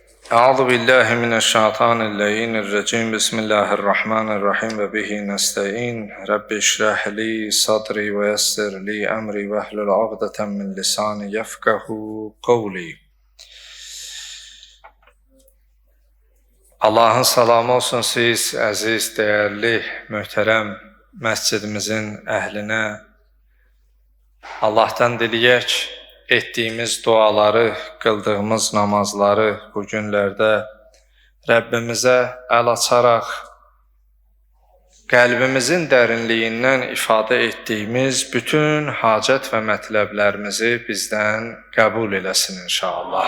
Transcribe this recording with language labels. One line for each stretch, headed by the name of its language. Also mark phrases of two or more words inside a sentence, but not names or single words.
Arabic: أعوذ بالله من الشيطان الرجيم. بسم الله الرحمن الرحيم وبه نستعين. رب اشرح لي صدري ويسر لي أمري واحلل عقدة من لساني يفقهوا قولي.
Azerbaijani: Allahın salamı olsun siz əziz, dəyərli, möhtərəm məscidimizin əhlinə. Allah'tan diləyək, etdiyimiz duaları, qıldığımız namazları bu günlərdə Rəbbimizə əl açaraq qəlbimizin dərinliyindən ifadə etdiyimiz bütün hacət və mətləblərimizi bizdən qəbul eləsin inşallah.